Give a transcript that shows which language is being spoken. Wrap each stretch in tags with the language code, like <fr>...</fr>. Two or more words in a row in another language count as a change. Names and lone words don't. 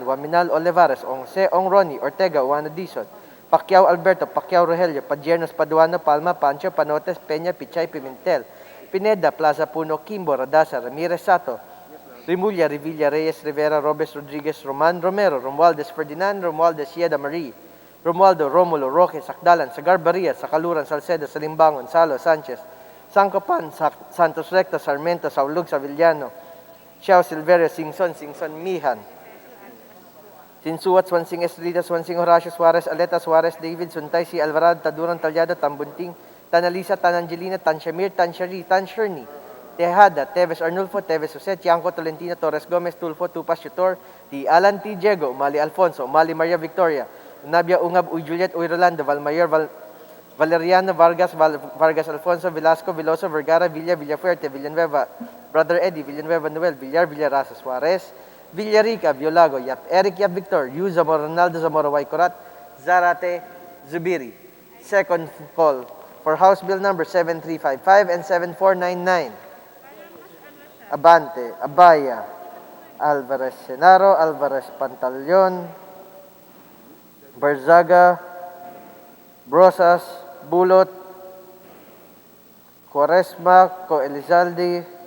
<en>Waminal, Olivares, Once, Ong Ronnie, Ortega, Juan Dizon, Pacquiao, Alberto, Pacquiao, Rogelio, Padiernos, Paduano, Palma, Pancho, Panotes, Peña, Pichay, Pimentel, Pineda, Plaza Puno, Kimbo, Radasa, Ramirez, Sato, Rimulya, Revilla, Reyes, Rivera, Robes, Rodriguez, Roman, Romero, Romualdez, Ferdinand, Romualdez, Sieda, Marie, Romualdo, Romulo, Roque, Sakdalan, Sagarbaria, Sakaluran, Salcedo, Salimbangon, Salo, Sanchez, Sancopan, Santos Recto, Sarmiento, Saulug, Savillano, Xiao, Silverio, Singson, Mihan, Sinsuat, Swansing, Estrida, Swansing, Horacio, Suarez, Aleta, Suarez, David, Suntay, si Alvarado, Taduran, Talyado, Tambunting, Tanalisa, Tanangelina, Tanshamir, Tanshari, Tansherni, Tejada, Teves Arnulfo, Teves Jose, Tiangco, Tolentino, Torres Gomez, Tulfo, Tupas, Chutor, T. Alan T. Diego, Umali Alfonso, Umali Maria Victoria, Nabia Ungab, Uy Juliet, Uy Rolando, Valmayor, Valeriano, Vargas Alfonso, Velasco, Veloso, Vergara, Villafuerte, Villanueva, Brother Eddie, Villanueva Noel, Villarasa, Suarez, Villarica, Violago, Eric Yap Victor, Yu Zamora, Ronaldo Zamora, Waikorat, Zarate, Zubiri. Second call for House Bill number 7355 and 7499. Abante, Abaya, Alvarez Senaro, Alvarez Pantaleon, Barzaga, Brosas, Bulot, Quaresma, Co Elizalde,</en>